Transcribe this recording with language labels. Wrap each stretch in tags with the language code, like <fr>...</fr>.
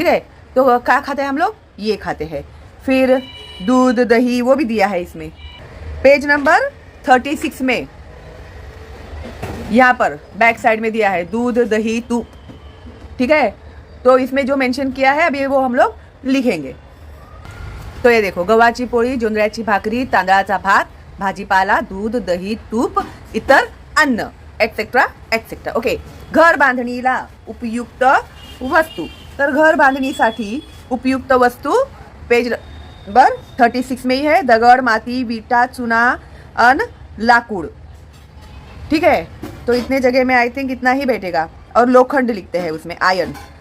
<hi>ठीक है, तो क्या खाते हैं हम लोग, ये खाते हैं. फिर दूध, दही, वो भी दिया है इसमें. पेज नंबर 36 में यहाँ पर बैक साइड में दिया है दूध, दही, दूध. ठीक है, तो इसमें जो मेंशन किया है अभी वो हम लोग लिखेंगे. तो ये देखो</hi> <mr>गव्हाची पोळी, जोंधळ्याची भाकरी, तांदळाचा भात, भाजीपाला, दूध, दही, तूप, इतर अन्न, एक्सेट्रा एक्सेट्रा. ओके, घर बांधणीला उपयुक्त वस्तू. तर घर बांधणीसाठी उपयुक्त वस्तू</mr> <hi>पेज नंबर 36 में ही है.</hi> <mr>दगड, माती, विटा, चुना, अन, लाकूड.</mr> <hi>ठीक है, तो इतने जगह में</hi> <en>I think</en> <hi>इतना ही बैठेगा. और लोखंड लिखते हैं उसमें, आयरन.</hi>